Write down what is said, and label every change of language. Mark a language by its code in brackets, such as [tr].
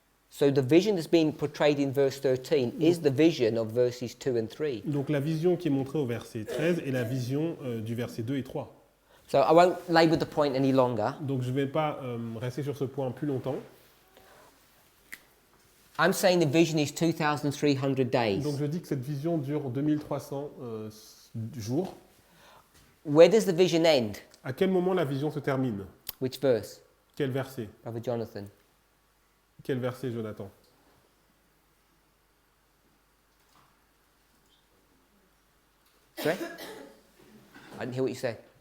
[en] So the vision that's being portrayed in verse 13 is the vision of verses 2 and 3. [fr] Donc la vision qui est montrée au verset 13 est la vision du verset 2 et 3. [en] So I won't labour the point any longer. [fr] Donc je ne vais pas rester sur ce point plus longtemps. [en] I'm saying the vision is 2,300 days. [fr] Donc je dis que cette vision dure 2300 jours. [en] Where does the vision end? [fr] À quel moment la vision se termine? [en] Which verse, [fr] Quel verset? [en] Brother Jonathan? [fr] Quel verset, Jonathan? [en] Sorry? I didn't hear what you said.